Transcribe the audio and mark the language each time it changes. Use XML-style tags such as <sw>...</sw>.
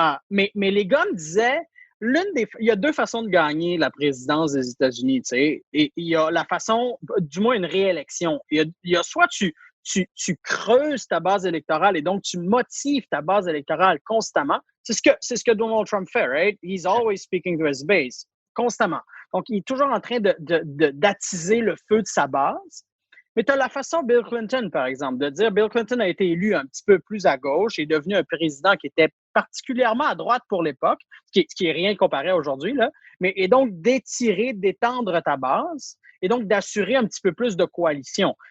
<fr>Mais les gars me disaient, il y a 2 façons de gagner la présidence des États-Unis, tu sais, et il y a la façon, du moins une réélection. Il y a soit tu creuses ta base électorale et donc tu motives ta base électorale constamment. C'est ce que Donald Trump fait,</fr> <en>right? He's always speaking to his base,</en> <fr>constamment. Donc, il est toujours en train d'attiser le feu de sa base. Mais tu as la façon Bill Clinton, par exemple, de dire Bill Clinton a été élu un petit peu plus à gauche et est devenu un président qui était particulièrement à droite pour l'époque, ce qui est rien comparé à aujourd'hui, là, et donc d'étendre ta base et donc d'assurer un petit peu plus de coalition.</fr>